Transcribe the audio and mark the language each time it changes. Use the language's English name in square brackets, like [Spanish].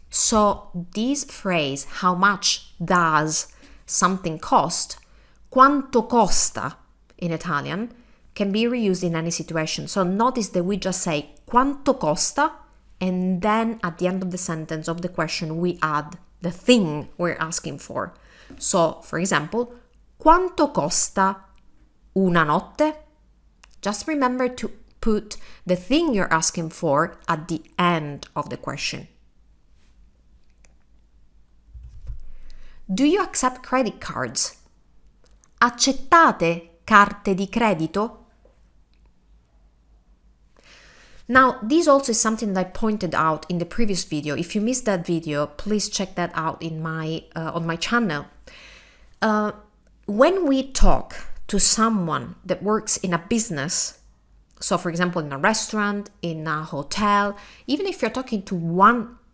[English] So this phrase, how much does something cost, [Italian] quanto costa [English] in Italian, can be reused in any situation. So notice that we just say [Italian] quanto costa, [English] and then at the end of the sentence of the question we add the thing we're asking for. So, for example, [Italian] quanto costa una notte? [English] Just remember to put the thing you're asking for at the end of the question. Do you accept credit cards? [Italian] Accettate carte di credito? [English] Now, this also is something that I pointed out in the previous video. If you missed that video, please check that out in on my channel. When we talk to someone that works in a business, so for example in a restaurant, in a hotel, even if you're talking to one person